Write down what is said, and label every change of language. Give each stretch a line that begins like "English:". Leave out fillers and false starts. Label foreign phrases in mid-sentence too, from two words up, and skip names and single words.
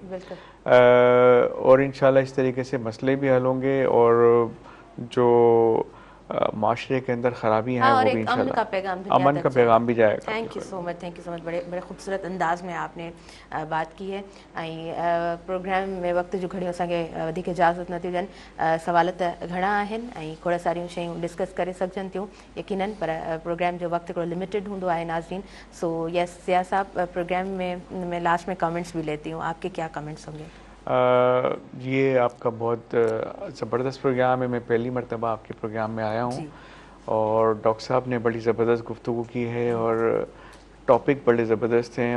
Urdu: اور انشاءاللہ اس طریقے سے مسئلے بھی حل ہوں گے اور جو معاشرے کے اندر خرابیاں ہیں وہ بھی انشاءاللہ امن کا پیغام بھی جائے گا.
English: thank you so much.
Urdu: بڑے خوبصورت انداز میں آپ نے بات کی ہے.
Sindhi: प्रोग्राम में वक्त जो घड़ियों असांखे वधीक इजाज़त न थी ॾियनि, सवाल त घणा आहिनि ऐं खोड़ सारियूं शयूं डिस्कस करे सघजनि थियूं यकीनन, पर प्रोग्राम जो वक्त थोड़ा लिमिटेड हूंदो आहे नाज़रीन।
English: so yes
Urdu: سیا صاحب، پروگرام میں لاسٹ میں کمنٹس بھی لیتی ہوں، آپ کے کیا کمنٹس ہوں گے? یہ آپ کا بہت زبردست پروگرام ہے. میں پہلی مرتبہ آپ کے پروگرام میں آیا ہوں اور ڈاکٹر صاحب نے بڑی زبردست گفتگو کی ہے اور ٹاپک بڑے زبردست ہیں.